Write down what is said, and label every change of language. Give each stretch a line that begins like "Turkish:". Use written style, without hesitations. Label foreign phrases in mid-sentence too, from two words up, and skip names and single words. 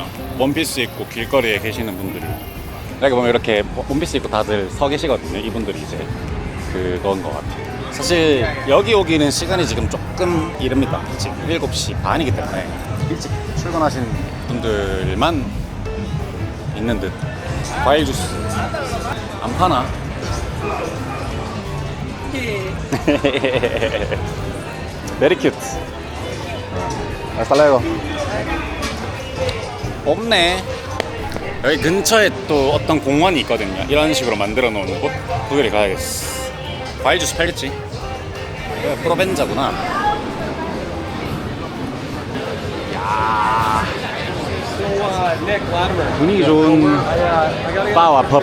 Korean: 원피스 입고 길거리에 계시는 분들이. 여기 보면 이렇게 원피스 입고 다들 서 계시거든요. 이분들이 이제 그건 것 같아요. 사실 여기 오기는 시간이 지금 조금 이릅니다. 지금 7시 반이기 때문에 일찍 출근하시는 분들만 있는 듯. 과일 주스 안 파나?
English: Very cute.
Spanish: Hasta luego.
Korean: 없네. 여기 근처에 또 어떤 공원이 있거든요. 이런 식으로 만들어 놓은 곳. 거기를 가야겠어. 과일 주스 팔겠지. 여기가 프로벤자구나. 야, 분위기 좋은 바와 펍.